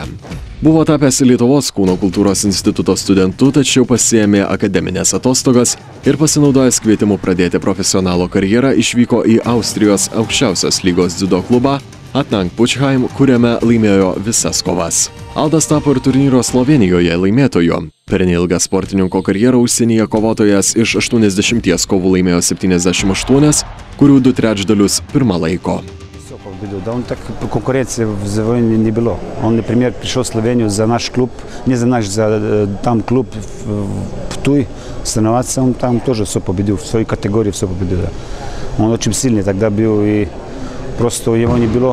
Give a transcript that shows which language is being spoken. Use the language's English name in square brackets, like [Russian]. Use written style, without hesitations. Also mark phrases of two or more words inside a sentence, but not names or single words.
[Lithuanian] Buvo tapęs Lietuvos kūno kultūros instituto studentu, tačiau pasiėmė akademinės atostogas ir pasinaudojęs kvietimu pradėti profesionalo karjerą išvyko į Austrijos aukščiausios lygos dziudo klubą Atnang Pučheim, kuriame laimėjo visas kovas. Aldas tapo ir turnyro Slovėnijoje laimėtoju. Per neilgą sportininko karjerą užsienyje kovotojas iš 80 kovų laimėjo 78, kurių 2/3 pirmą laiko. [Russian] Да, он так конкуренции в завоевании не было. Он, например, пришел в Словению за наш клуб, не за наш, за там клуб в Туй соревноваться, он там тоже все победил, в своей категории все победил. Да. Он очень сильный тогда был, и просто его не было.